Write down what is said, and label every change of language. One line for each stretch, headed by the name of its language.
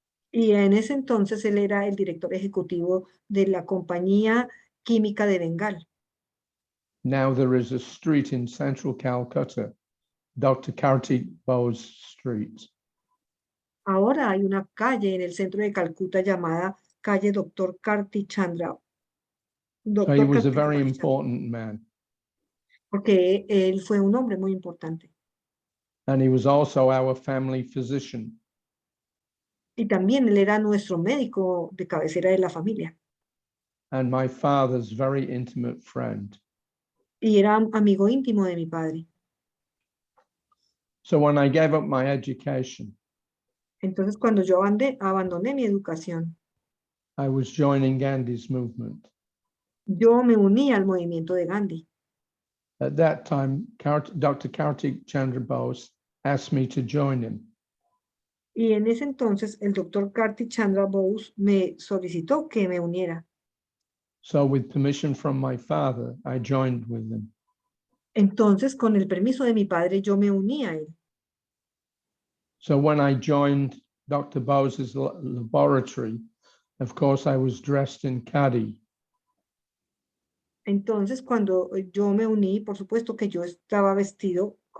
Spanish: Y en ese entonces él era el director ejecutivo de la compañía química de Bengal.
English: Now there is a street in central Calcutta, Dr. Kartik Bose Street.
Spanish: Ahora hay una calle en el centro de Calcuta llamada calle Dr. Karti Chandra.
English: So he was a very important man.
Spanish: Porque él fue un hombre muy importante.
English: And he was also our family physician.
Spanish: Y también él era nuestro médico de cabecera de la familia.
English: And my father's very intimate friend.
Spanish: Y era amigo íntimo de mi padre.
English: So when I gave up my education,
Spanish: Entonces cuando yo abandoné mi educación,
English: I was joining Gandhi's movement.
Spanish: yo me uní al movimiento de Gandhi.
English: At that time, Dr. Kartik Chandra Bose asked me to join him.
Spanish: Y en ese entonces el doctor Karti Chandra Bose me solicitó que me uniera.
English: So with permission from my father, I joined with him.
Spanish: Entonces, con el permiso de mi padre, yo me uní a él.
English: So when I joined Dr. Bose's laboratory, of course, I was dressed in khadi.
Spanish: Entonces, cuando yo me uní, por supuesto que yo estaba vestido